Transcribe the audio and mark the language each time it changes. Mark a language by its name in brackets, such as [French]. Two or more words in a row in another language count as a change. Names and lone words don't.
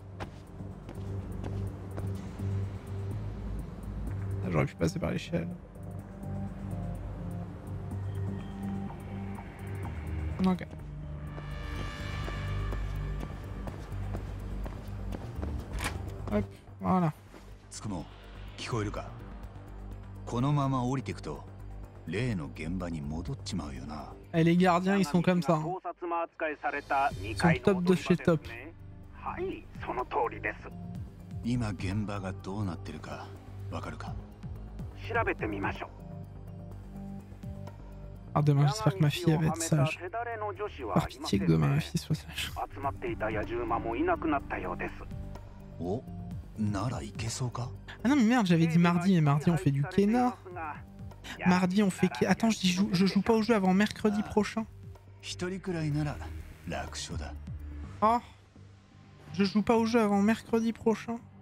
[French] J'aurais pu passer par l'échelle. Ok. Hop, voilà. [Japanese] つくも聞こえるか？このまま降りていくと例の現場に戻っちまうよな。 [French] Et les gardiens, ils sont comme ça. Hein. Ils sont top de chez top. [Japanese] はい、その通りです。今現場がどうなってるかわかるか？調べてみましょ [French] Alors demain, j'espère que ma fille va être sage. Par pitié que demain ma fille soit sage. Ah non mais merde, j'avais dit mardi, et mardi on fait du Kena. Mardi on fait... Attends, je joue pas au jeu avant mercredi prochain. Oh, je joue pas au jeu avant mercredi prochain.